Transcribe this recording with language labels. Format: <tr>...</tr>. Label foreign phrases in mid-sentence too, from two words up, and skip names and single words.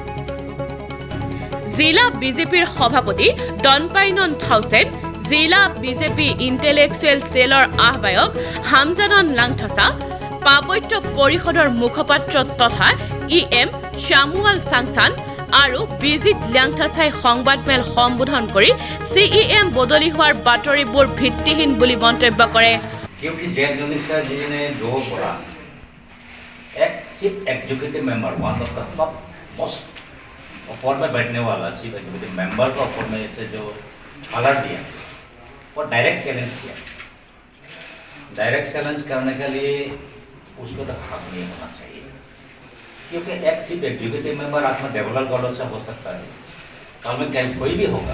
<as>জিলা বিজেপিৰ সভাপতি ডনপাইনন থাউচেন, জিলা বিজেপি ইণ্টেলেকচুৱেল চেলৰ আহ্বায়ক হামজানন লাংথাছা, পাৰ্বত্য পৰিষদৰ মুখপাত্ৰ তথা EM শ্যামুৱাল চাংচান আৰু বিজিত লাংথাছাই সংবাদমেল সম্বোধন কৰি CEM বদলি হোৱাৰ বাতৰিবোৰ ভিত্তিহীন বুলি মন্তব্য কৰে।</as> <hi>क्योंकि जैन मिनिस्टर जी ने जो बोला, एक</hi> <en>chief executive member one of the most</en> <hi>ऊपर में बैठने वाला</hi> <en>chief executive member</en> <hi>को ऊपर में से जो अलर्ट दिया और</hi> <en>direct challenge</en> <hi>किया।</hi> <en>direct challenge</en> <hi>करने के लिए उसको तो हक नहीं होना चाहिए, क्योंकि एक</hi> <en>chief executive member</en> <hi>आपने डेवलप गॉडो से हो सकता है, कल में क्या कोई भी होगा।</hi>